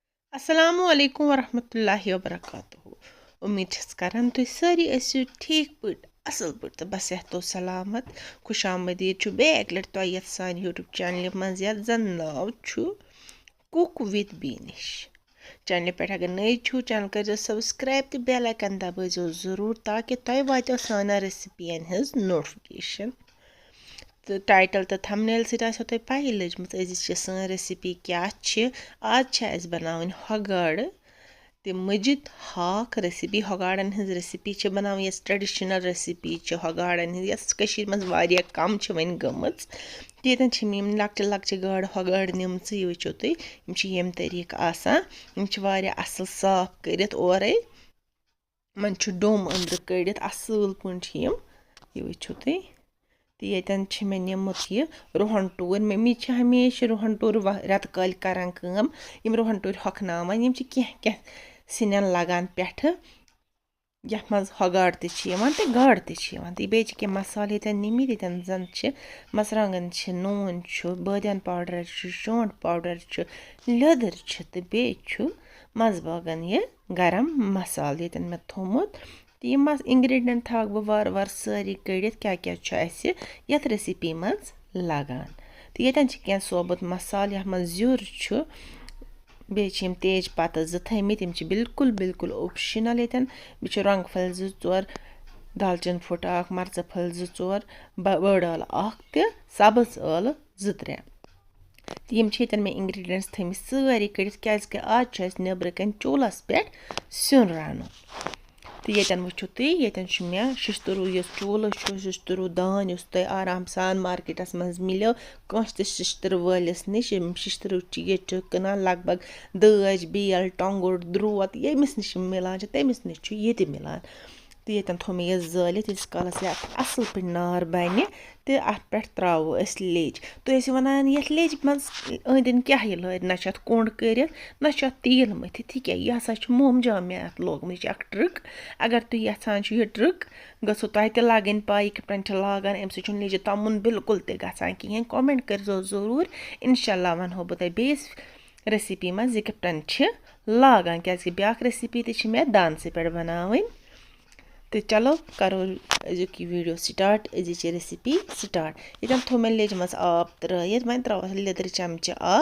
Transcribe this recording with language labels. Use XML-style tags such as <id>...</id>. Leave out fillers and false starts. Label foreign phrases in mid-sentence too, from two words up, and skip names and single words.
<ar>السلام عليكم ورحمة الله وبركاته.</ar> <ks>उम्मीद छस करन तुम सारी ऐसी ठीक पट असल पट तो बस तो सलामत खुश आमदीद छु बेक लट तो यथ सान यूट्यूब चैनल मज यथ जन नाव छु कुक विद बीनिश। चैनल पे अगर नई छु चैनल कर सब्सक्राइब तो</ks> <en>bell icon</en> <ks>दबाइजो जरूर ताकि तय वातो साना रेसिपियन हज नोटिफिकेशन। तो टाइटल तो थंबनेल से आसो तय पाई लजमत अजिच सन रेसिपी क्या आज बनावन हगाड़ ते मजिद हाक रेसिपी हगाड़न हज रेसिपी बनावन यस</ks> <en>traditional recipe</en> <ks>हगाड़न हज यस कशीर मज वारिया कम वन गमच येतन यम लक्चे लक्चे गाड़ हगाड़ निमच यह वचो तुम यम तरीक आसान वारिया असल साफ करित ओरे मन डोम अंदर कड़ित असल पे यह वचो तुम तो येतन मे निमुत यह रुहन टूर मम्मी हमेशा रुहन टूर रेत कल करान यम रुहन टूर हखनावान यम कह सिनन लगान पेठ यथ मज हगाड़ तो गाड़ तो बे कह मसाले ये निमित ये जन मरचांगन नून बादियान पाउडर शोंठ पाउडर लिदर तो बे मजबागन यह गरम मसाल ये मे थोमुत तो यम इंग्रेडिएंट थक बह वार वार सारी कड़ित क्या क्या यथ रेसिपी मज लगान तो ये कह सोबत मसाल यथ मज ज्यूर बे तेज पत्ता थमित बिल्कुल बिल्कुल ऑप्शनल ये बे रंग फल जोर दालचीन फुट मर्च फल जोर बड़ आल तो सब्ज आल त्रे तो यम मे इंग्रेडिएंट्स थमित सारी कड़ित क्या आज नबर कन चूलस पे सिन रन तो ये वो तुम मे शिशतरू चूल शिशतरू दान तुम आराम सान मार्केटस मज मिलो कस शिशतर वालिस नश शिशतरू चीज कनान लगभग दज बेल टोंगुर द्रोत यमिस नश मिलान तमिस नश ये मिलान तो ये थो मे जालित यीस कालस असल पे नार बन तो अत पे त्रो लेज तो वन ये लेज मज अंदन क्या लर ना कोंड कर ना तेल मथित क्या यह हसा मोमजाम मे अत लोगम यह ट्रिक अगर तुम यहान यह ट्रिक गो तह लगन पाई कन लागान अम सज तमुन बिल्कुल तहान कहें कमेंट करो जरूर इंशाल्लाह वनो बह</ks> <en>base recipe</en> <ks>मज यह कन लागान क्या ब्या रेसिपी मे दानस पे बनावन तो चलो करो अजुक</ks> <en>video start</en> <ks>अजिच</ks> <en>recipe start</en> <ks>ये थो मे लेज मज आब त्रत वन त्रो लिदर चमचे</ks>